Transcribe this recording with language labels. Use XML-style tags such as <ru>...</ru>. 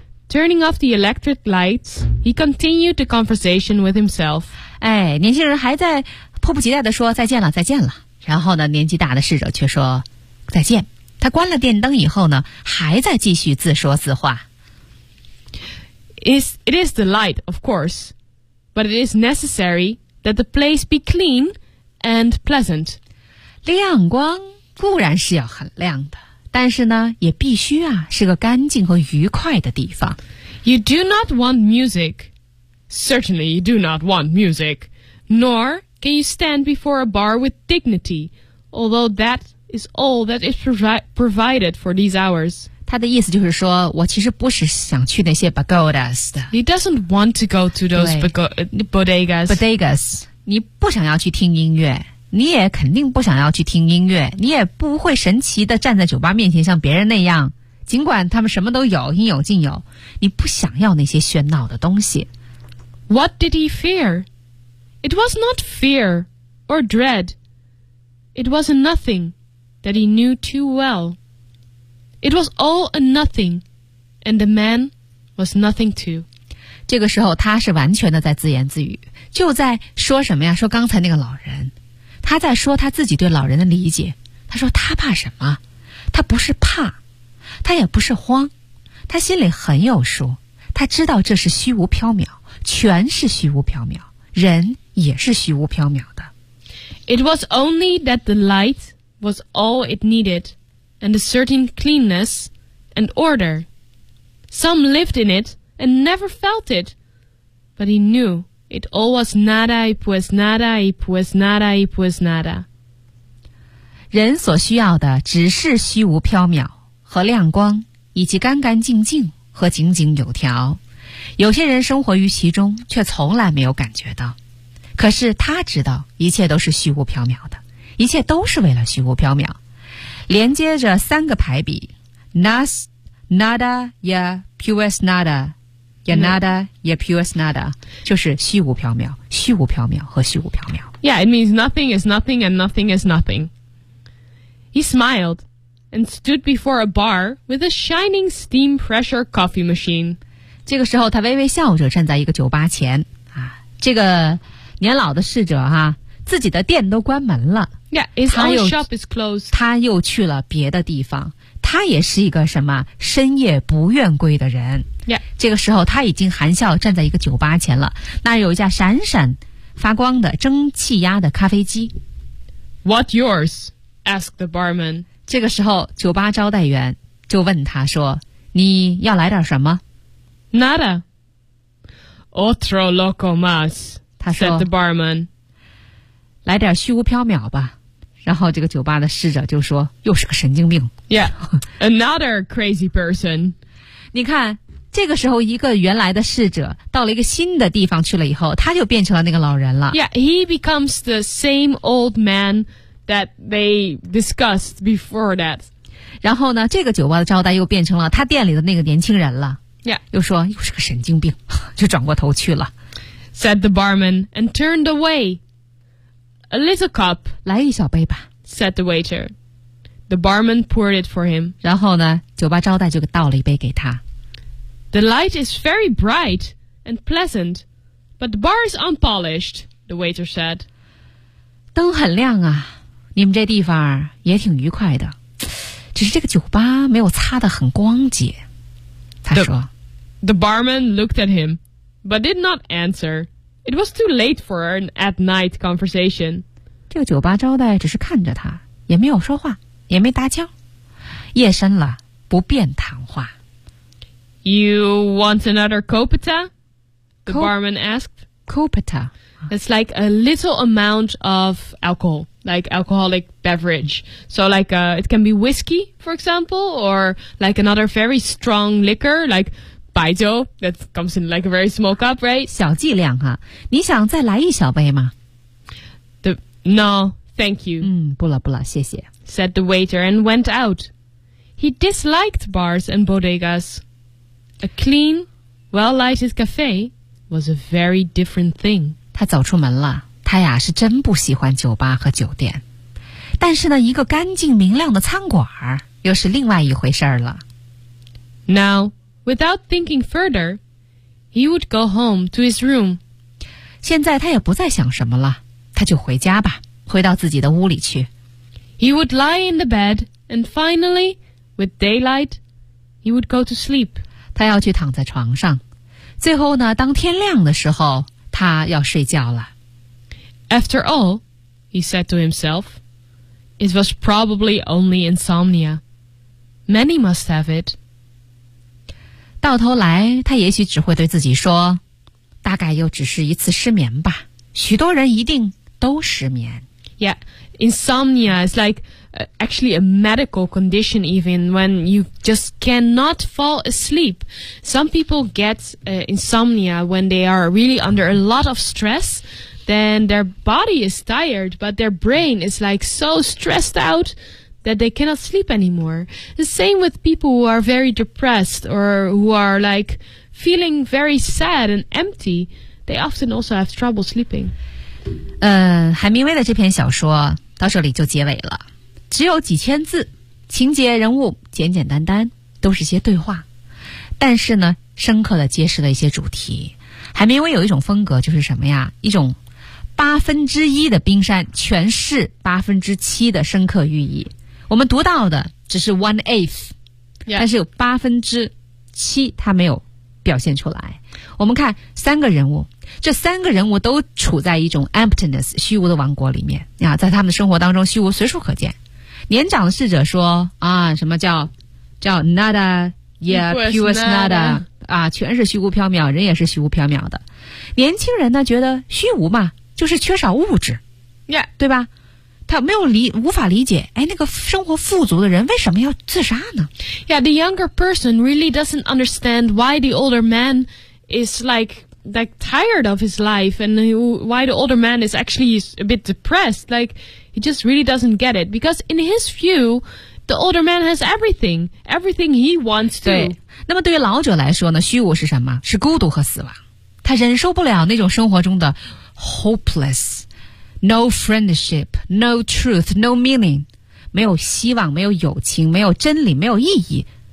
<en>Turning off the electric lights, he continued the conversation with himself.</en> <zh>哎，年轻人还在迫不及待地说再见了，再见了。然后呢，年纪大的侍者却说再见。他关了电灯以后呢，还在继续自说自话。</zh> <en>It is the light, of course, but it is necessary that the place be clean and pleasant.</en> <zh>亮光固然是要很亮的。但是呢，也必须啊，是个干净和愉快的地方。</zh> <en>You do not want music. Certainly you do not want music. Nor can you stand before a bar with dignity, although that is all that is provided for these hours.</en> <zh>他的意思就是说，我其实不是想去那些 bodegas 的。</zh> <en>He doesn't want to go to those bodegas.</en> <zh>Bodegas, 你不想要去听音乐。你也肯定不想要去听音乐，你也不会神奇地站在酒吧面前像别人那样，尽管他们什么都有，应有尽有，你不想要那些喧闹的东西。</zh> <en>What did he fear? It was not fear or dread. It was a nothing that he knew too well. It was all a nothing, and the man was nothing too.</en> <zh>这个时候他是完全的在自言自语，就在说什么呀，说刚才那个老人，他在说他自己对老人的理解。他说他怕什么，他不是怕，他也不是慌，他心里很有数，他知道这是虚无缥缈，全是虚无缥缈，人也是虚无缥缈的。</zh> <en>It was only that the light was all it needed, and a certain cleanness and order. Some lived in it and never felt it, but he knew it all was</en> <es>nada, y pues nada,</es> <en>y pues nada, y pues nada.</en> <zh>人所需要的只是虚无缥缈和亮光，以及干干净净和井井有条。有些人生活于其中却从来没有感觉到，可是他知道一切都是虚无缥缈的，一切都是为了虚无缥缈。连接着三个排比</zh> <es>Nas, nada, ya, pues nada, ya nada, ya pues nada,</es> <zh>就是虚无缥缈，虚无缥缈和虚无缥缈。</zh> <en>Yeah, it means nothing is nothing and nothing is nothing. He smiled and stood before a bar with a shining steam pressure coffee machine.</en> <zh>这个时候他微微笑着站在一个酒吧前、啊、这个年老的侍者、啊、自己的店都关门了。</zh> <en>Yeah, his own shop is closed.</en> <zh>他又去了别的地方。他也是一个什么深夜不愿归的人。</zh> <en>Yeah.</en> <zh>这个时候他已经含笑站在一个酒吧前了。那有一架闪闪发光的蒸汽压的咖啡机。</zh> <en>What yours? Asked the barman.</en> <zh>这个时候酒吧招待员就问他说你要来点什么</zh> <es>Nada. Otro loco más.</es> <zh>他说</zh> <en>said the barman.</en> <zh>来点虚无缥缈吧，然后这个酒吧的侍者就说：“又是个神经病。”</zh> <en>Yeah, another crazy person.</en> <zh>你看，这个时候一个原来的侍者到了一个新的地方去了以后，他就变成了那个老人了。</zh> <en>Yeah, he becomes the same old man that they discussed before that.</en> <zh>然后呢，这个酒吧的招待又变成了他店里的那个年轻人了。</zh> <en>Yeah,</en> <zh>又说又是个神经病，就转过头去了。</zh> <en>Said the barman and turned away. A little cup,</en> <zh>来一小杯吧</zh> <en>said the waiter. The barman poured it for him.</en> <zh>然后呢，酒吧招待就倒了一杯给他。</zh> <en>The light is very bright and pleasant, but the bar is unpolished, the waiter said.</en> <zh>灯很亮啊，你们这地方也挺愉快的，只是这个酒吧没有擦得很光洁，他说。</zh> <en>The barman looked at him, but did not answer. It was too late for an at-night conversation.</en> <zh>这个酒吧招待只是看着他，也没有说话，也没搭腔。夜深了，不便谈话。</zh> <en>You want another copita? The barman asked.</en> <es>Copita.</es> <en>It's like a little amount of alcohol, like alcoholic beverage. So like, it can be whiskey, for example, or like another very strong liquor, like... 白酒 that comes in like a very small cup, right?</en> <zh>小剂量哈，你想再来一小杯吗</zh> <en>？The no, thank you.</en> <zh>嗯，不了不了，谢谢。</zh> <en>Said the waiter and went out. He disliked bars and bodegas. A clean, well-lighted cafe was a very different thing.</en> <zh>他走出门了，他呀是真不喜欢酒吧和酒店，但是呢，一个干净明亮的餐馆又是另外一回事了。</zh> <en>Now. Without thinking further, he would go home to his room.</en> <zh>现在他也不再想什么了，他就回家吧，回到自己的屋里去。</zh> <en>He would lie in the bed, and finally, with daylight, he would go to sleep.</en> <zh>他要去躺在床上，最后呢，当天亮的时候，他要睡觉了。</zh> <en>After all, he said to himself, it was probably only insomnia. Many must have it.</en> <zh>到头来他也许只会对自己说大概又只是一次失眠吧，许多人一定都失眠。</zh> <en>Yeah, insomnia is like actually a medical condition even when you just cannot fall asleep. Some people get insomnia when they are really under a lot of stress, then their body is tired, but their brain is like so stressed outthat they cannot sleep anymore. The same with people who are very depressed or who are like feeling very sad and empty. They often also have trouble sleeping.</en> <zh>海明威的这篇小说到这里就结尾了。只有几千字，情节人物简简单单，都是些对话。但是呢，深刻地揭示了一些主题。海明威有一种风格，就是什么呀？一种八分之一的冰山诠释八分之七的深刻寓意。我们读到的只是</zh> <en>one eighth，、 yeah.</en> <zh>但是有八分之七他没有表现出来。我们看三个人物，这三个人物都处在一种 emptiness 虚无的王国里面啊，在他们的生活当中，虚无随处可见。年长的侍者说啊，什么叫</zh> <es>nada yeah pure nada</es> <zh>啊，全是虚无缥缈，人也是虚无缥缈的。年轻人呢，觉得虚无嘛，就是缺少物质，</zh> <en>yeah.</en> <zh>对吧？他没有无法理解，哎，那个生活富足的人为什么要自杀呢</zh> <en>？Yeah, the younger person really doesn't understand why the older man is like tired of his life and why the older man is actually a bit depressed. Like he just really doesn't get it because in his view, the older man has everything, everything he wants to.</en> <zh>对，那么对于老者来说呢，虚无是什么？是孤独和死亡。他忍受不了那种生活中的 hopeless。</zh> <en>No friendship, no truth, no meaning.</en> <zh>没有希望，没有友情，没有真理，没有意义。</zh>